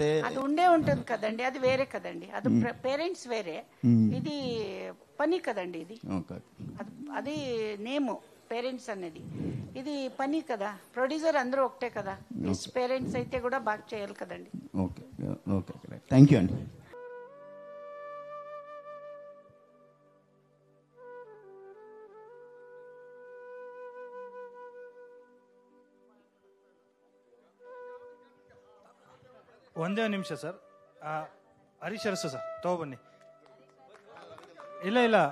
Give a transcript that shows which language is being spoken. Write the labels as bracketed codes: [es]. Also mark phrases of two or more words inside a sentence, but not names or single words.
[te] అది ఉండే ఉంటుంది కదండి, అది వేరే కదండి. అది పేరెంట్స్ వేరే, ఇది పని కదండి. ఇది అది నేము పేరెంట్స్ అనేది, ఇది పని కదా. ప్రొడ్యూసర్ అందరూ ఒకటే కదా. పేరెంట్స్ అయితే కూడా బాగా చేయాలి కదండి. ఓకే ఓకే, [en] thank you [te] అండి. [kn] ಒಂದೇ ನಿಮಿಷ ಸರ್. ಹರೀಶ್ ಅರಸು ಸರ್ ತಗೊಬನ್ನಿ. ಇಲ್ಲ ಇಲ್ಲ,